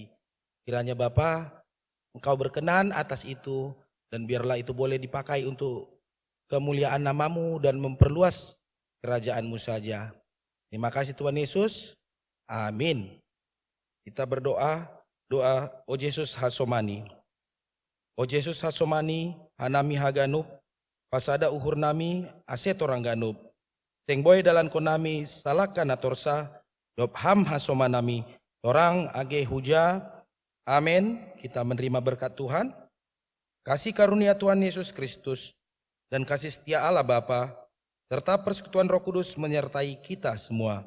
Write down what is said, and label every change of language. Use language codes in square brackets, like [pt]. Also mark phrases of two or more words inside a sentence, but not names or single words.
[id] Kiranya Bapa, Engkau berkenan atas itu dan biarlah itu boleh dipakai untuk kemuliaan nama-Mu dan memperluas kerajaan-Mu saja. Terima kasih Tuhan Yesus. Amin. Kita berdoa, doa [bbc] O Yesus Hasomani. O Yesus Hasomani, Hanami Haganup, Pasada Uhur Nami, Asetorang Ganup. Tengboy dalan konami salakan atorsa dop ham hasomanami orang age huja. [id] Amin. Kita menerima berkat Tuhan. Kasih karunia Tuhan Yesus Kristus dan kasih setia Allah Bapa serta persekutuan Roh Kudus menyertai kita semua.